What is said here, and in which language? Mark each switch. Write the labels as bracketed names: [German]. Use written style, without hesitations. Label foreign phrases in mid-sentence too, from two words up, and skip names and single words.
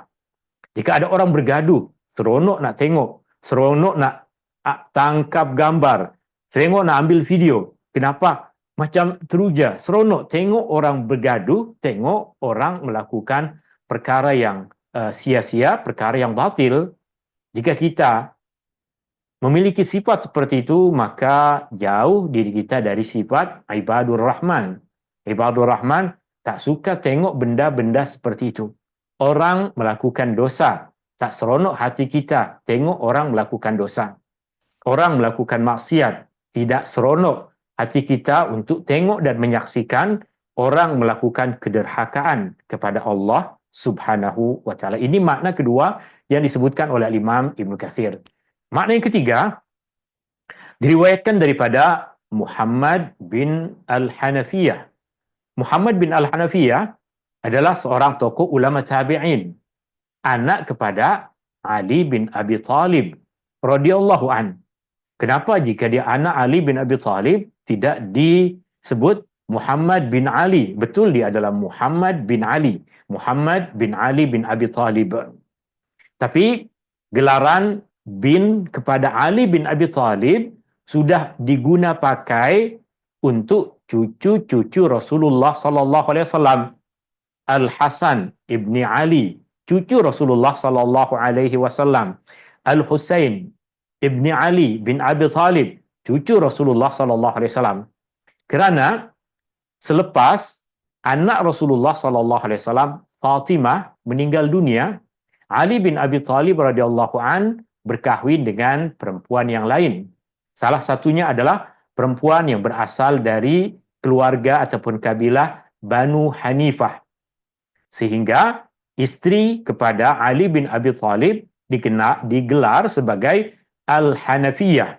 [Malay] Jika ada orang bergaduh, seronok nak tengok, seronok nak tangkap gambar, seronok nak ambil video. Kenapa? Macam teruja, seronok tengok orang bergaduh, tengok orang melakukan perkara yang sia-sia, perkara yang batil. Jika kita memiliki sifat seperti itu, maka jauh diri kita dari sifat [Arabic] ibadur Rahman. Ibadur Rahman [Malay] tak suka tengok benda-benda seperti itu. Orang melakukan dosa, tak seronok hati kita tengok orang melakukan dosa. Orang melakukan maksiat, tidak seronok hati kita untuk tengok dan menyaksikan orang melakukan kederhakaan kepada Allah [Arabic] Subhanahu wa taala. [Malay] Ini makna kedua yang disebutkan oleh Imam Ibnu Katsir. Makna yang ketiga diriwayatkan daripada Muhammad bin Al-Hanafiyah. Muhammad bin Al-Hanafiyah adalah seorang tokoh ulama tabi'in, anak kepada Ali bin Abi Talib [Arabic] radhiyallahu an. [Malay] Kenapa jika dia anak Ali bin Abi Talib tidak disebut Muhammad bin Ali? Betul, dia adalah Muhammad bin Ali. Muhammad bin Ali bin Abi Talib. Tapi gelaran bin kepada Ali bin Abi Talib sudah diguna pakai untuk cucu-cucu Rasulullah [Arabic] sallallahu alaihi wasallam. [Malay] Al-Hasan ibni Ali, cucu Rasulullah [Arabic] sallallahu alaihi wasallam. [Malay] Al-Husain ibni Ali bin Abi Talib, cucu Rasulullah [Arabic] sallallahu alaihi wasallam. [Malay] Kerana selepas anak Rasulullah [Arabic] sallallahu alaihi wasallam [Malay] Fatimah meninggal dunia, Ali bin Abi Talib [Arabic] radhiyallahu an [Malay] berkahwin dengan perempuan yang lain. Salah satunya adalah perempuan yang berasal dari keluarga ataupun kabilah Banu Hanifah. Sehingga istri kepada Ali bin Abi Thalib digelar sebagai Al-Hanafiyah.